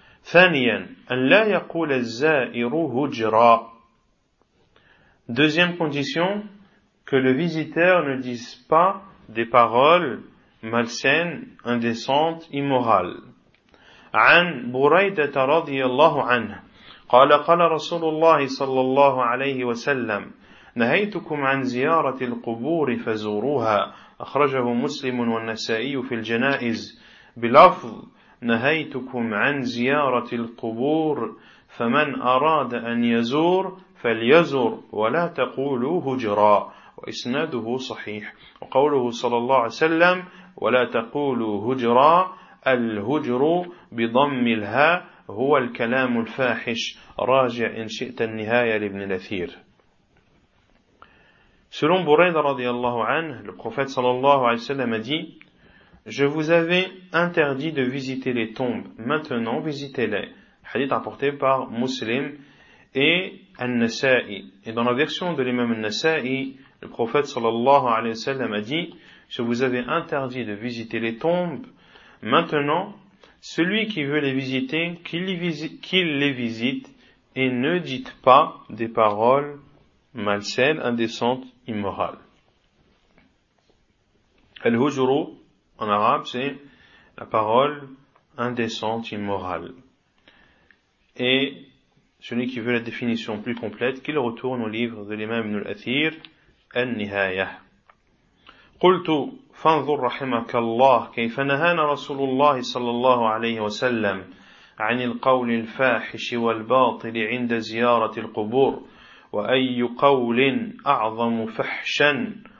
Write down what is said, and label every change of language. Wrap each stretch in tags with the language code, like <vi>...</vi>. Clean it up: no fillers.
<ar>Thaniyan, an la yaqul az-za'iru hujra.</ar> <fr>Deuxième condition, que le visiteur ne dise pas des paroles malsaines, indécentes, immorales.</fr> <ar>An Buraydata radiyallahu anha. قال رسول الله صلى الله عليه وسلم نهيتكم عن زيارة القبور فزوروها أخرجه مسلم والنسائي في الجنائز بلفظ نهيتكم عن زيارة القبور فمن أراد أن يزور فليزور ولا تقولوا هجرا وإسناده صحيح وقوله صلى الله عليه وسلم ولا تقولوا هجرا الهجر بضم الهاء هو الكلام الفاحش راجع إن شئت النهاية لابن الأثير.</ar> <fr>Selon Bourayda radiallahu anhu, le prophète sallallahu alayhi wa sallam a dit « Je vous avais interdit de visiter les tombes, maintenant visitez-les. » Hadith apporté par Muslim et An-Nasa'i. Et dans la version de l'imam An-Nasa'i, le prophète sallallahu alayhi wa sallam a dit « Je vous avais interdit de visiter les tombes, maintenant celui qui veut les visiter, qu'il les visite et ne dites pas des paroles malsaines, indécentes, immorales. » Al-Hujru, en arabe, c'est la parole indécente, immorale. Et celui qui veut la définition plus complète, qu'il retourne au livre de l'imam Ibn al-Athir, Al-Nihayah.</fr> <ar>Qultu, فانظر رحمك الله كيف نهانا رسول الله صلى الله عليه وسلم عن القول الفاحش والباطل عند زيارة القبور وأي قول أعظم فحشا</ar>